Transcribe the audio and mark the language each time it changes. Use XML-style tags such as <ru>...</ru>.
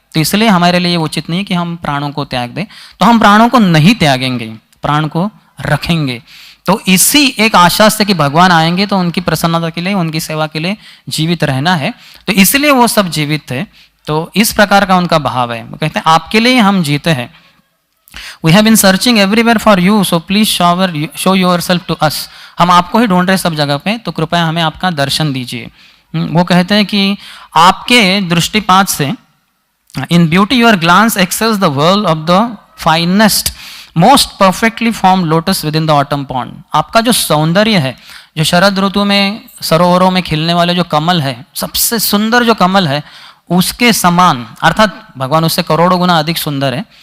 <hi>तो इसलिए हमारे लिए उचित नहीं कि हम प्राणों को त्याग दें, तो हम प्राणों को नहीं त्यागेंगे, प्राण को रखेंगे। तो इसी एक आशा से कि भगवान आएंगे तो उनकी प्रसन्नता के लिए, उनकी सेवा के लिए जीवित रहना है, तो इसलिए वो सब जीवित थे। तो इस प्रकार का उनका भाव है। वो कहते हैं आपके लिए हम जीते हैं।</hi> <en>We have been searching everywhere for you, so please show yourself to us.</en> <hi>हम आपको ही ढूंढ रहे सब जगह पे, तो कृपया हमें आपका दर्शन दीजिए। वो कहते हैं कि आपके दृष्टिपात से</hi> <en>In beauty your glance excels the world of the finest most perfectly form lotus within the autumn pond.</en> <hi>आपका जो सौंदर्य है, जो शरद ऋतु में सरोवरों में खिलने वाले जो कमल है, सबसे सुंदर जो कमल है उसके समान, अर्थात भगवान उससे करोड़ों गुना अधिक सुंदर है।</hi>